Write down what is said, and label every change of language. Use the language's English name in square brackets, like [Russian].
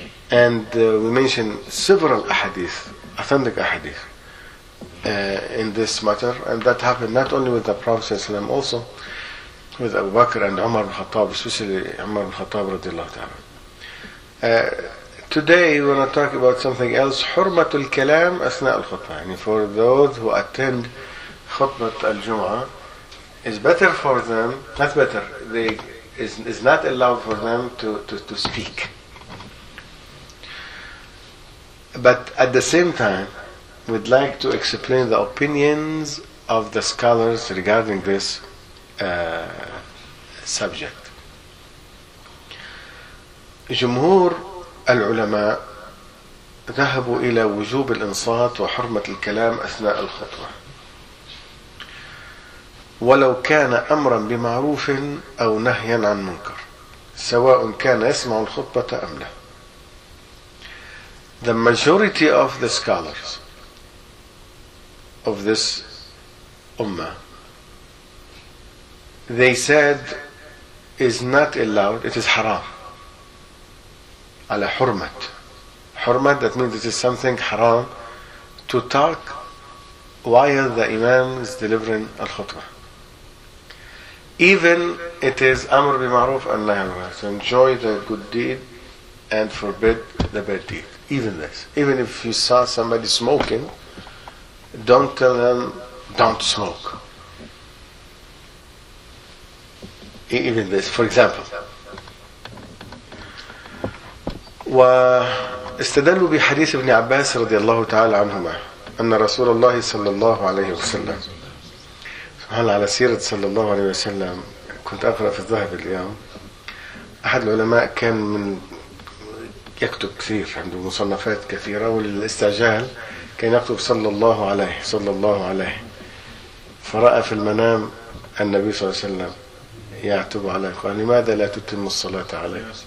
[English] And we mentioned several ahadith, authentic ahadith, in this matter. And that happened not only with the Prophet ﷺ, also with Abu Bakr and Umar bin Khattab, especially Umar bin Khattab [Arabic] رضي الله تعالى. [English] Today we want to talk about something else. [Arabic] حرمه الكلام اثناء الخطبه. [English] For those who attend خطبه الجمعه, is better for them, not better, they is not allowed for them to speak. But at the same time, we'd like to explain the opinions of the scholars regarding this subject. [Arabic] جمهور العلماء ذهبوا إلى وجوب الإنصات وحرمة الكلام أثناء الخطبة ولو كان أمرا بمعروف أو نهيا عن منكر, سواء كان يسمع الخطبة أم لا. [English] The majority of the scholars of this ummah, they said is not allowed, it is haram. [Arabic] على حرمة. [English] حرمة, that means it is something haram to talk while the Imam is delivering الخطبة. Even it is [Arabic] أمر بمعروف أن لا يمر. [English] So enjoy the good deed and forbid the bad deed. Even this. Even if you saw somebody smoking, don't tell them don't smoke. Even this. For example, [Arabic] واستدلوا بحديث ابن عباس رضي الله تعالى عنهما أن رسول الله صلى الله عليه وسلم, سبحان الله, على سيرة صلى الله عليه وسلم, كنت أقرأ في الذهب اليوم, أحد العلماء كان من يكتب كثير, عنده مصنفات كثيرة, وللاستعجال كان يكتب صلى الله عليه, صلى الله عليه, فرأى في المنام النبي صلى الله عليه وسلم يعتب عليه, قال لماذا لا تتم الصلاة عليه؟